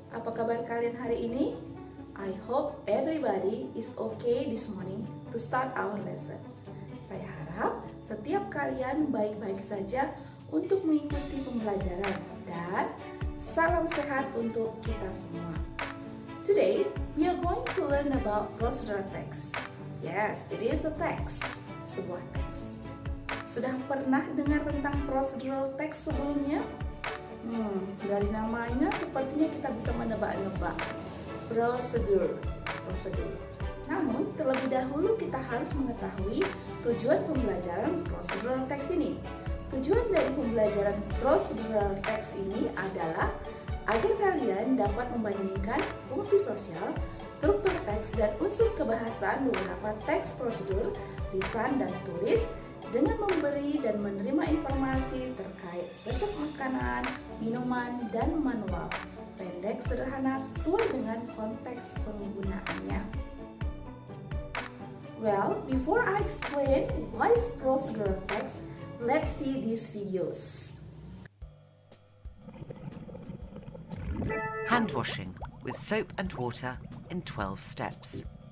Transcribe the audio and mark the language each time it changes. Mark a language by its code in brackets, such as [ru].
[id] Apa kabar kalian hari ini? [en] I hope everybody is okay this morning to start our lesson. [id] Saya harap setiap kalian baik-baik saja untuk mengikuti pembelajaran dan salam sehat untuk kita semua. [en] Today, we are going to learn about procedural text. Yes, it is a text, [id] sebuah teks. Sudah pernah dengar tentang procedural text sebelumnya? Dari namanya sepertinya kita bisa menebak-nebak. Prosedur. Namun, terlebih dahulu kita harus mengetahui tujuan pembelajaran procedural text ini. Tujuan dari pembelajaran procedural text ini adalah agar kalian dapat membandingkan fungsi sosial, struktur teks, dan unsur kebahasaan beberapa teks prosedur, lisan dan tulis dengan memberi dan menerima informasi terkait resep makanan, minuman, dan manual. Pendek, sederhana, sesuai dengan konteks penggunaannya. [en] Well, before I explain what is procedural text, let's see these videos. Hand washing with soap and water in 12 steps.